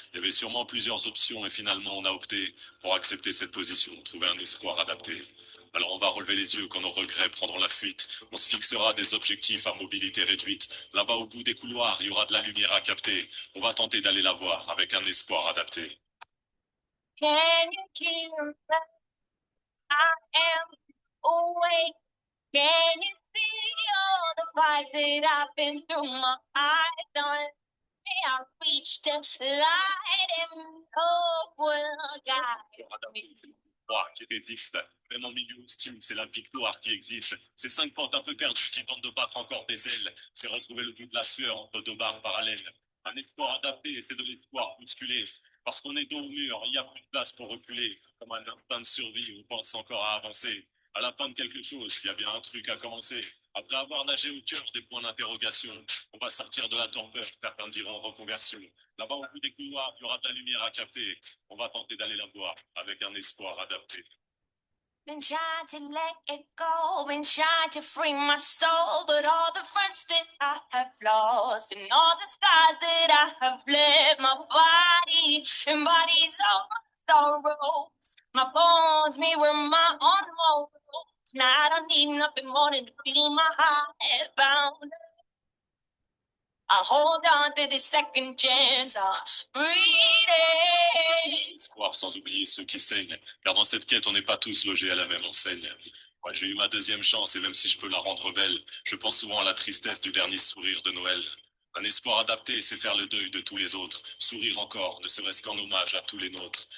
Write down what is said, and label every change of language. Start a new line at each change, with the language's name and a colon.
French: Il y avait sûrement plusieurs options et finalement on a opté pour accepter cette position, trouver un espoir adapté. Alors on va relever les yeux quand nos regrets prendront la fuite. On se fixera des objectifs à mobilité réduite. Là-bas au bout des couloirs, il y aura de la lumière à capter. On va tenter d'aller la voir avec un espoir adapté.
English: Can you hear that I am awake? Can you see all the fight that I've been through? My eyes on me, I reached the light and hope will guide me.
French: Qui résiste, même en milieu hostile, c'est la victoire qui existe. Ces cinq portes un peu perdues qui tentent de battre encore des ailes, c'est retrouver le bout de la sueur entre deux barres parallèles. Un espoir adapté, c'est de l'espoir bousculé. Parce qu'on est dos au mur, il n'y a plus de place pour reculer. Comme un instinct de survie, on pense encore à avancer. À la fin de quelque chose, il y a bien un truc à commencer. Après avoir nagé au cœur des points d'interrogation, on va sortir de la torpeur, certains diront reconversion. Là-bas, au bout des couloirs, il y aura de la lumière à capter. On va tenter d'aller la voir avec un espoir adapté.
English: Been trying to let it go, been trying to free my soul, but all the friends that I have lost and all the scars that I have left, my body embodies all my sorrows. My bones mirror my own morals. Now I don't need nothing more than to feel my heart bound. I hold on to this second chance. I breathe in.
French: Espoir sans oublier ceux qui saignent. Car dans cette quête, on n'est pas tous logés à la même enseigne. Moi, j'ai eu ma deuxième chance et même si je peux la rendre belle, je pense souvent à la tristesse du dernier sourire de Noël. Un espoir adapté, c'est faire le deuil de tous les autres. Sourire encore, ne serait-ce qu'en hommage à tous les nôtres.